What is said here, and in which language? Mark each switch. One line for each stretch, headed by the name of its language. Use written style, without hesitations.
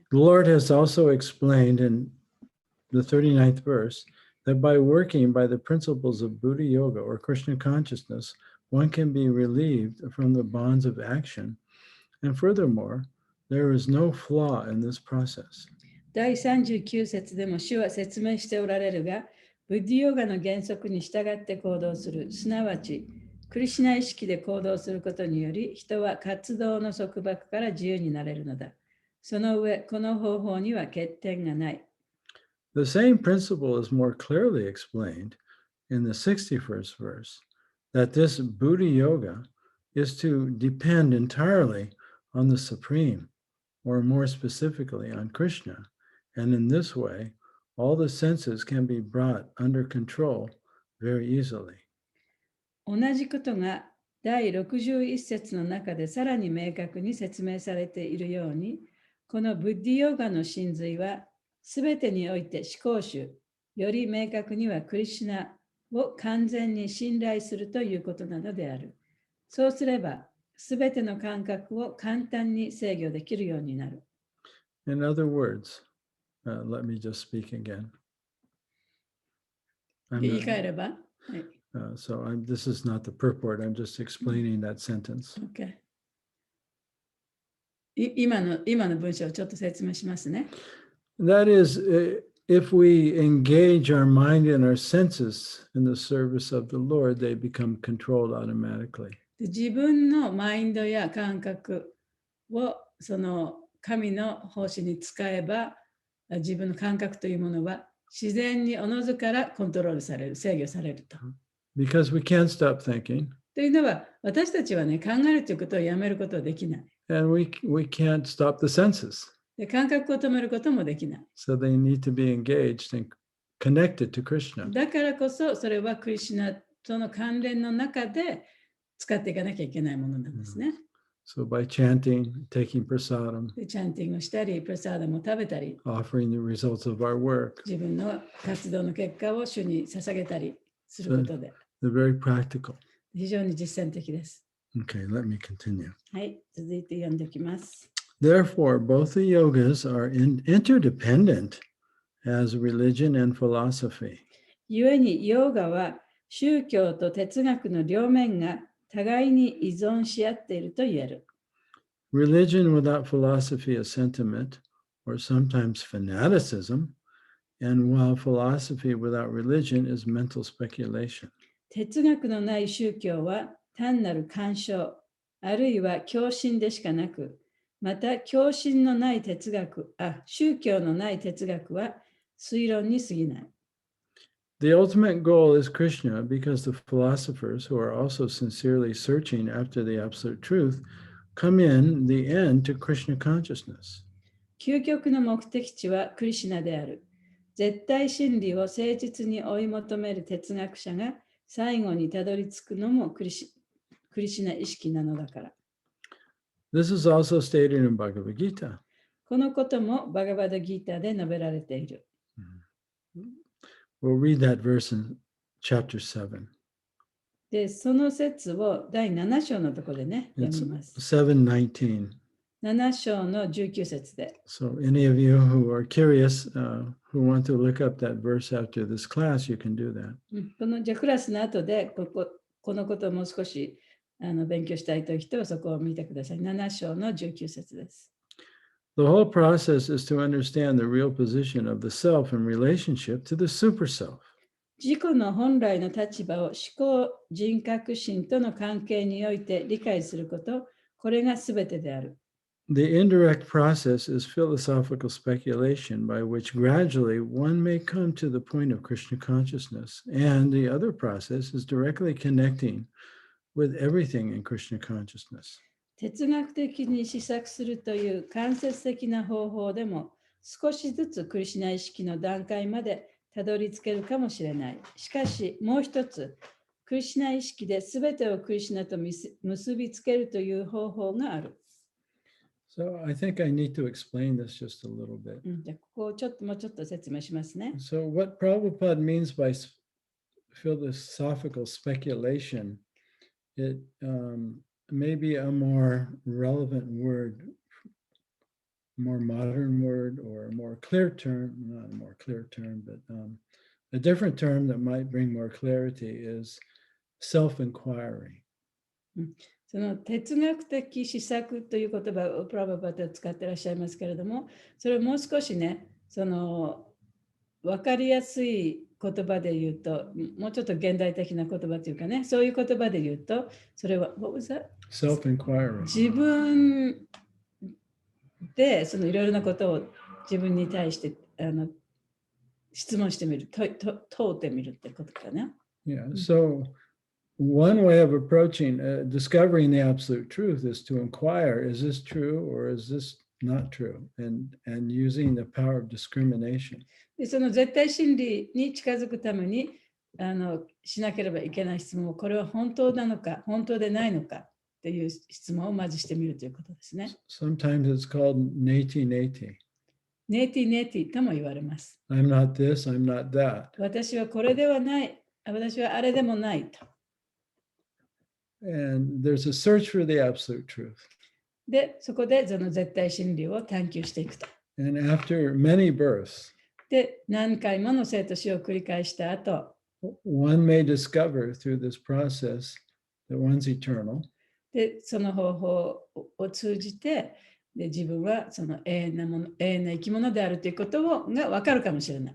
English: The Lord has also explained in the 39th verse that by working by the principles of Buddha Yoga or Krishna consciousness, one can be relieved from the bonds of action. And furthermore, there is no flaw in this process.
Japanese: 第39節でも主は説明しておられるが、ブッディヨガの原則に従って行動する、すなわち、クリシュナ意識で行動することにより、人は活動の束縛から自由になれるのだ。その上、この方法には欠点がない。
English: The same principle is more clearly explained in the 61st verse, that this Buddha Yoga is to depend entirely on the Supreme, or more specifically on Krishna. And in this way, all the senses can be brought under control very easily.
Japanese: 同じことが第61節の中でさらに明確に説明されているように、このブッディヨガの真髄はすべてにおいて思考主、より明確にはクリシュナを完全に信頼するということなのである。そうすれば、すべての感覚を簡単に制御できるようになる。
English: In other words, let me just speak again.
Japanese: 言い換えれば、はい。
English: This is not the purport. I'm just explaining that sentence. Okay.
Japanese: 今の文章をちょっと説明しますね。
English: That is, if we engage our mind and our senses in the service of the Lord, they become controlled automatically.
Japanese: 自分のマインドや感覚をその神の奉仕に使えば、自分の感覚というものは自然におのずからコントロールされる、制御されると。
English: Because we can't stop thinking.
Japanese: というのは、私たちはね、考えるということをやめることはできない。
English: And we can't stop the senses.
Japanese: で、感覚を止めることもできない。
English: So they need to be engaged and connected to Krishna.
Japanese: だからこそ、それはクリシュナその関連の中で使っていかなきゃいけないものなんですね。
English: So by chanting, taking prasadam,
Japanese: でチャンティングをしたり、プラサーダも食べたり、
English: offering the results of our work,
Japanese: 自分の活動の結果を主に捧げたりすることで、
English: they're very practical.
Japanese: 非常に実践的です。
English: Okay, let me continue.
Japanese: はい、続いて読んでいきます。
English: Therefore, both the yogas are interdependent as religion and philosophy.
Japanese: 故にヨーガは宗教と哲学の両面が互いに依存し合っていると言える。
English: Religion without philosophy is sentiment, or sometimes fanaticism, and while philosophy without religion is mental speculation.
Japanese: 哲学のない宗教は単なる干渉、あるいは狂信でしかなく、また狂信のない宗教のない哲学は推論に過ぎない。
English: The ultimate goal is Krishna because the philosophers, who are also sincerely searching after the absolute truth, come in the end to Krishna consciousness.
Japanese: 究極の目的地はクリシュナである。絶対真理を誠実に追い求める哲学者が最後にたどり着くのもクリシュナ意識なのだから。
English: This is also stated in Bhagavad Gita.
Japanese: このこともバガバダギーターで述べられている。
English: We'll read that verse in chapter 7.
Japanese: で、その説を第7章のところでね、読
English: It's
Japanese: みます。
English: 7:19.
Japanese: 7章の19節で。
English: So any of you who are curious, who want to look up that verse after this class, you can do that.
Japanese: このじゃあクラスの後でこのことをもう少し勉強したいという人はそこを見てください。 7章の19節です。
English: The whole process is to understand the real position of the self in relationship to the super self.
Japanese: 自己の本来の立場を思考人格心との関係において理解すること、これがすべてである。
English: The indirect process is philosophical speculation by which gradually one may come to the point of Krishna consciousness, and the other process is directly connecting with everything in Krishna consciousness.
Japanese: 哲学的に思索するという間接的な方法でも少しずつクリシュナ意識の段階までたどり着けるかもしれない。しかしもう一つ、クリシュナ意識で全てをクリシュナと結びつけるという方法がある。
English: So I think I need to explain this just a little bit.
Japanese: じゃあここをもうちょっと説明しますね。
English: So what Prabhupada means by philosophical speculation, it may be a more relevant word, more modern word, or a more clear term, not a more clear term, but a different term that might bring more clarity is self-inquiry.
Japanese: その哲学的思索という言葉をプラババタは使ってらっしゃいますけれども、それをもう少しね、その分かりやすい言葉で言うと、もうちょっと現代的な言葉というかね、そういう言葉で言うと、それは、
English: what was that? Self-inquiry.
Japanese: 自分でそのいろいろなことを自分に対して質問してみる、問ってみるってことかな。
English: Yeah. So one way of approaching discovering the absolute truth is to inquire: is this true or is this not true? And using the power of discrimination.
Japanese: でその絶対真理に近づくためにしなければいけない質問を、これは本当なのか本当でないのかっていう質問をまずしてみるということですね。
English: Sometimes it's called neti neti.
Japanese: ネイティネイティとも言われます。
English: I'm not this, I'm not that.
Japanese: 私はこれではない、私はあれでもないと。
English: And there's a search for the absolute truth.
Japanese: で、そこでその絶対真理を探求していくと。
English: And after many births,
Japanese: で、何回もの生と死を繰り返した後、 one may discover through this process that one's eternal. で、その方法を通じて、で自分はその永遠な生き物であるということが分かるかもしれない。